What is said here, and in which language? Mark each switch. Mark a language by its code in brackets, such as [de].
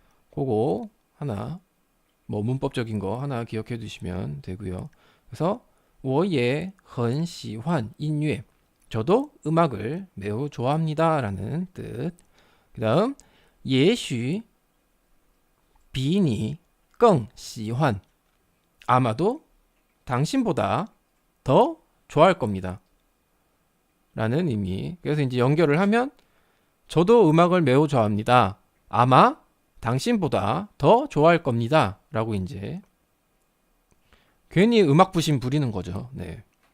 [ko] 그거 하나, 뭐 문법적인 거 하나 기억해 두시면 되고요. [zh] 그래서 我也很喜欢音乐. [ko] 저도 음악을 매우 좋아합니다 라는 뜻. [zh] 그 다음 也许比你更喜欢. [ko] 아마도 당신보다 더 좋아할 겁니다 라는 의미. 그래서 이제 연결을 하면 저도 음악을 매우 좋아합니다. 아마 당신보다 더 좋아할 겁니다 라고 이제 괜히 음악 부심 부리는 거죠. 네.